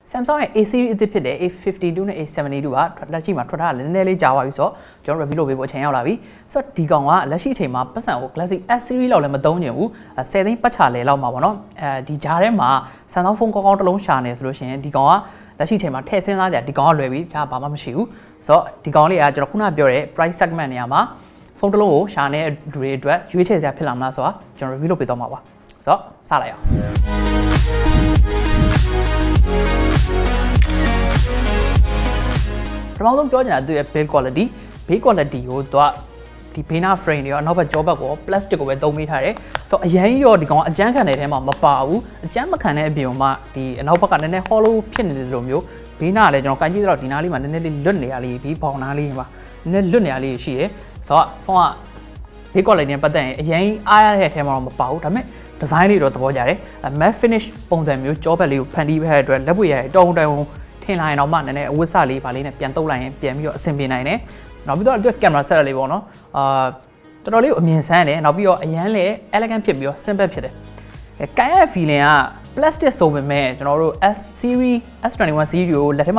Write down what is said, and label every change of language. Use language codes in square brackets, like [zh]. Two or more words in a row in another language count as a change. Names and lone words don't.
[my] Samsung ရဲ့ A series အသစ်ဖြစ်တဲ့ A52 နဲ့ A72 ကလက်ရှိမှာထွက်ထားတာလည်းနည်းနည်းလေးကြာသွားပြီဆိုတော့ကျွန်တော် review လုပ်ပေးဖို့အချိန်ရောက်လာပြီဆိုတော့ဒီကောင်ကလက်ရှိအချိန်မှာပတ်စံကို Galaxy A series လောက်လည်းမသုံးချင်ဘူး10သိန်းပတ်ချလဲလောက်မှာပေါ့နော်ဒီဂျားထဲမှာ Samsung ဖုန်းကောင်းကောင်းတစ်လုံးရှာနေဆိုလို့ရှိရင်ဒီကောင်ကလက်ရှိအချိန်မှာထည့်စဉ်းစားကြဒီကောင်ကလွယ်ပြီဒါဘာမှမရှိဘူးဆိုတော့ဒီကောင်လေးကကျွန်တော်ခုနပြောတဲ့ [en] price segment [my] နေရာမှာဖုန်းတစ်လုံးကိုရှာနေတဲ့လူတွေအတွက်ရွေးချယ်စရာဖြစ်လာမလားဆိုတာကျွန်တော် review လုပ်ပေးသွားမှာပါဆိုတော့စလိုက်အောင် ပထမဆုံးပြောချင်တာသူရဲ့ [en] build quality [my] ကိုသူကဒီ Bena frame တွေရောနောက်ဘက်ကြောဘက်ကို plastic ကိုပဲသုံးပေးထားတယ်ဆိုတော့အရင်ရောဒီကောင်ကအကျန်းခံတဲ့ထဲမှာ မပါဘူးအကျန်းမခံတဲ့အပြင်မှာဒီအနောက်ဘက်ကနည်းနည်း hollow ဖြစ်နေတယ်လို့မျိုး Bena ကလည်းကျွန်တော်ကန်ကြည့်တော့ဒီနားလေးမှာနည်းနည်းလေးလွတ်နေရလေးပြီးဘောင်နားလေးမှာနည်းနည်းလွတ်နေရလေးရှိတယ်ဆိုတော့ဖုန်းက [en] build quality [my] နဲ့ပတ်သက်ရင်အရင်အားရတဲ့အထဲမှာတော့မပါဘူးဒါပေမဲ့ design တွေတော့သဘောကျတယ် [en] matte finish [my] ပုံစံမျိုးကြောဘက်လေးကိုဖန်တီးပေးတဲ့အတွက်လက်ပွေရတဲ့တုံထင်လာရင်တော့မှနည်းနည်းအဝတ်စလေးပါလေးနဲ့ပြန်တုပ်လိုက်ရင်ပြန်ပြီးတော့အဆ င်ပြေနိုင်တယ်နောက်ပြီးတော့သူက [en] camera setup [my] လေးပေါ့နော်တော်တော်လေးကိုအမြင်ဆန်းတယ်နောက်ပြီးတော့အရန်လည်း elegant ဖြစ်ပြီးတော့ simple ဖြစ်တယ်ကိုင်ရတဲ့ feeling က plastic ဆိုပေမဲ့ကျွန်တော်တို့ S series S21 series ကိုလက်ထဲမှာ